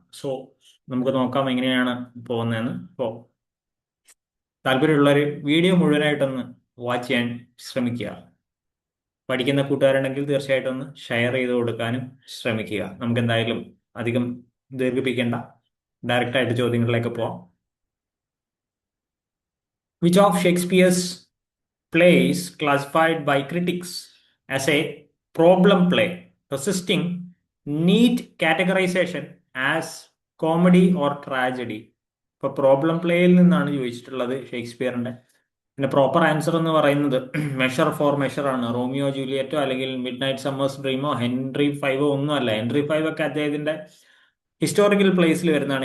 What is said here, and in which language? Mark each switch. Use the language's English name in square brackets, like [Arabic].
[Malayalam] So നമുക്ക് നോക്കാം എങ്ങനെയാണ് പോകുന്നതെന്ന്. ഇപ്പോൾ താല്പര്യമുള്ളവർ വീഡിയോ മുഴുവനായിട്ടൊന്ന് വാച്ച് ചെയ്യാൻ ശ്രമിക്കുക. പഠിക്കുന്ന കൂട്ടുകാരുണ്ടെങ്കിൽ തീർച്ചയായിട്ടും ഒന്ന് ഷെയർ ചെയ്ത് കൊടുക്കാനും ശ്രമിക്കുക. നമുക്ക് എന്തായാലും അധികം ദീർഘിപ്പിക്കേണ്ട, ഡയറക്റ്റ് ആയിട്ട് ചോദ്യങ്ങളിലേക്ക് പോവാം. [English] Which of Shakespeare's plays classified by critics as a problem play, resisting neat categorization as comedy or tragedy? [Malayalam] ഇപ്പൊ പ്രോബ്ലം പ്ലേയിൽ നിന്നാണ് ചോദിച്ചിട്ടുള്ളത് ഷേക്സ്പിയറിന്റെ. പിന്നെ പ്രോപ്പർ ആൻസർ എന്ന് പറയുന്നത് മെഷർ ഫോർ മെഷർ ആണ്. റോമിയോ ജൂലിയറ്റോ അല്ലെങ്കിൽ മിഡ് നൈറ്റ് സമ്മേഴ്സ് ഡ്രീമോ ഹെൻറി ഫൈവോ ഒന്നും അല്ല. ഹെൻറി ഫൈവ് ഒക്കെ അദ്ദേഹത്തിന്റെ ഹിസ്റ്റോറിക്കൽ പ്ലേസിൽ വരുന്നതാണ്.